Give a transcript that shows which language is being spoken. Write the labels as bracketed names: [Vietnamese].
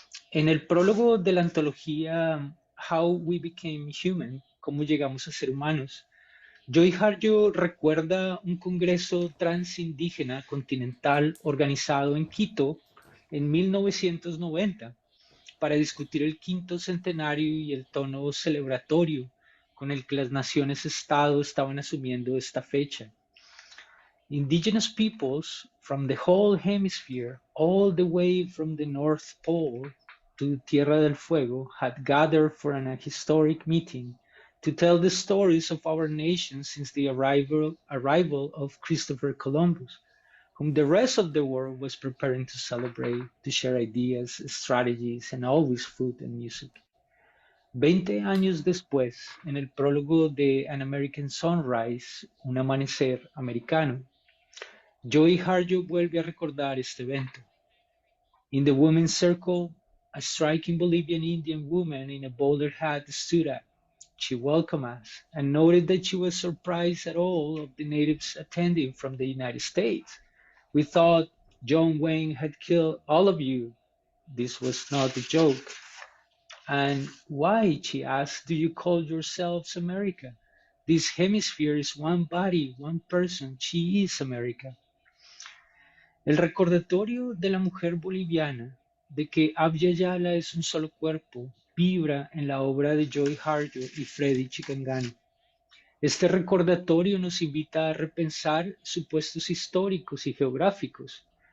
[Spanish] En el prólogo de la antología How We Became Human, cómo llegamos a ser humanos, Joy Harjo recuerda un congreso transindígena continental organizado en Quito en 1990 para discutir el quinto centenario y el tono celebratorio con el que las naciones-estado estaban asumiendo esta fecha. [English] Indigenous peoples from the whole hemisphere, all the way from the North Pole to Tierra del Fuego, had gathered for an historic meeting to tell the stories of our nation since the arrival of Christopher Columbus, whom the rest of the world was preparing to celebrate, to share ideas, strategies, and always food and music. [Spanish] 20 años después, en el prólogo de An American Sunrise, un amanecer americano, Joy Harjo vuelve a recordar este evento. [English] In the women's circle, a striking Bolivian Indian woman in a bowler hat stood up. She welcomed us and noted that she was surprised at all of the natives attending from the United States. We thought John Wayne had killed all of you. This was not a joke. And why, she asked, do you call yourselves America? This hemisphere is one body, one person. She is America. [Spanish] El recordatorio de la mujer boliviana de que Abya Yala es un solo cuerpo vibra en la obra de Joy Harjo y Fredy Chikangana. Este recordatorio nos invita a repensar supuestos históricos y geográficos.